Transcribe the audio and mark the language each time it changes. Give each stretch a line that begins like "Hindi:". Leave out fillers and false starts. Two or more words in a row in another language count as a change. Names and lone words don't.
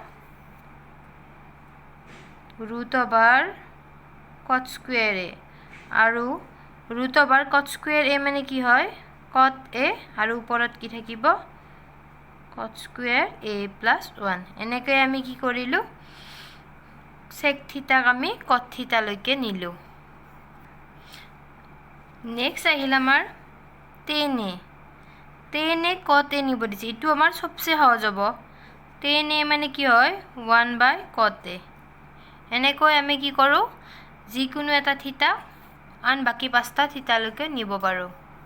English: root over cot square a আৰু root over cot square a
Assamese: মানে কি হয়
English: cot a
Assamese: আৰু ওপৰত কি থাকিব
English: cot square a plus 1
Assamese: এনেকৈ আমি কি কৰিলো
English: sec theta আমি cot theta
Assamese: লৈকে নিলো নেক্সট আহিল আমাৰ
English: tan a cot a
Assamese: নিব দিছে এটো আমাৰ সবচেয়ে সহজ হ'ব
English: tan a
Assamese: মানে কি হয় 1/cot a এনেকৈ আমি কি কৰো যিকোনো এটা থিতা আন বাকি পাঁচটা থিতা লৈকে নিব পাৰো